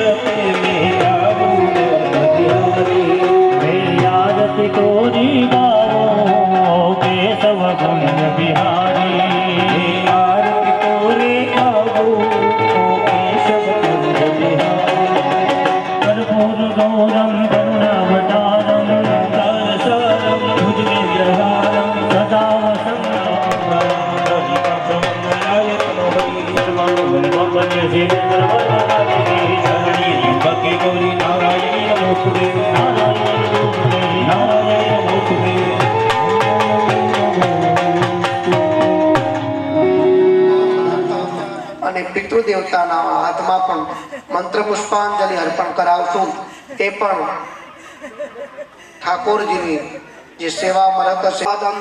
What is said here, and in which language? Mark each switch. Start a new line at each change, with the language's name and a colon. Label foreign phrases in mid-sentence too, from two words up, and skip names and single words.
Hindi: बिताऊं मैं बलिहारी मेरी आरती तोरी गाओ केशव कुंज बिहारी आरती तोरे गाओ केशव कुंज बिहारी
Sanskrit: कर्पूर गौरम करुणावतारम तारसारम भुजगेन्द्रहारम सदा गौरी नारायणी नमोस्तुते नारायणी नमोस्तुते
Gujarati: અને પિતૃદેવતાના હાથમાં પણ મંત્ર પુષ્પાંજલિ અર્પણ કરાવશું. તે પણ ઠાકોરજીની જે સેવામાં રત છે.